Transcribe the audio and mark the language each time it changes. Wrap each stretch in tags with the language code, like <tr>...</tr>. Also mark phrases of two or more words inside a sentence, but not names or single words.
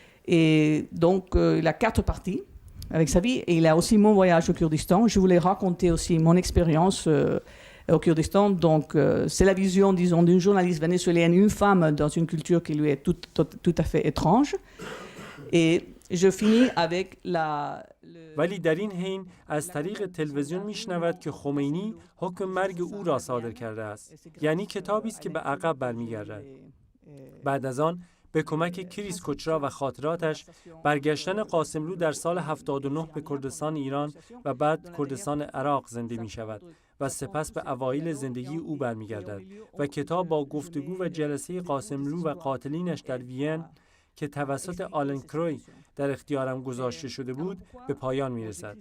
<fr>Et donc, il y a 4 parties. avec sa vie. Et il a aussi mon voyage au Kurdistan. Je voulais raconter aussi mon expérience au Kurdistan. Donc, c'est la vision, disons, d'une journaliste vénézuélienne, une femme dans une culture qui lui est tout à fait étrange. Et je finis avec</fr> <fa>ولی در این حین از طریق تلویزیون میشنود که خمینی حکم مرگ او را صادر کرده است. یعنی کتابی است که به عقب برمیگردد. بعد از آن به کمک کریس کوچرا و خاطراتش برگشتن قاسملو در سال 79 به کردستان ایران و بعد کردستان عراق زنده می شود و سپس به اوایل زندگی او برمیگردد و کتاب با گفتگو و جلسه قاسملو و قاتلینش در وین که توسط آلن کروی در اختیارم گذاشته شده بود به پایان میرسد.</fa>